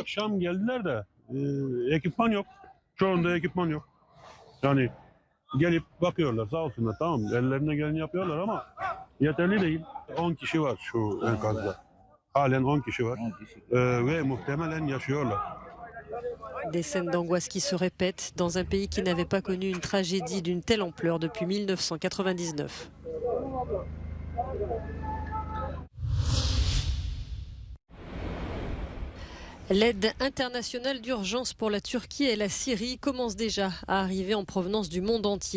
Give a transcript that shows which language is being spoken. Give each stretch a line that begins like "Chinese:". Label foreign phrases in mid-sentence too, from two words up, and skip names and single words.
Turkish: dün akşam geldiler de ekipman yok. Çoğunda ekipman yok. Yani gelip bakıyorlar sağ olsunlar, tamam, ellerine geleni yapıyorlar ama yeterli değil. 10 kişi var şu enkazda. Halen 10 kişi var ve muhtemelen yaşıyorlar.
French: Des scènes d'angoisse qui se répètent dans un pays qui n'avait pas connu une tragédie d'une telle ampleur depuis 1999. L'aide internationale d'urgence pour la Turquie et la Syrie commence déjà à arriver en provenance du monde entier.